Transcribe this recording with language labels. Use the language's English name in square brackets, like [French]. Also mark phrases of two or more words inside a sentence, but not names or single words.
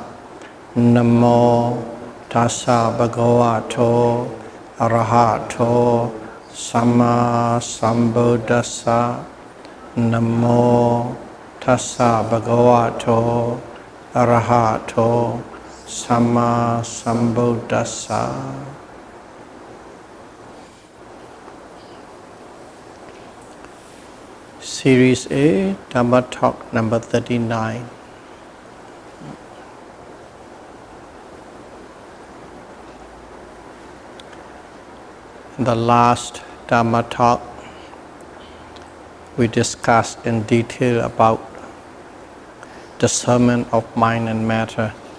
[Pali] Namo tassa bhagavato arahato samma sambuddhassa. Namo tassa bhagavato arahato samma sambuddhassa. [English] Series A, Dhamma Talk number 39. In the last Dhamma Talk, we discussed in detail about discernment of mind and matter.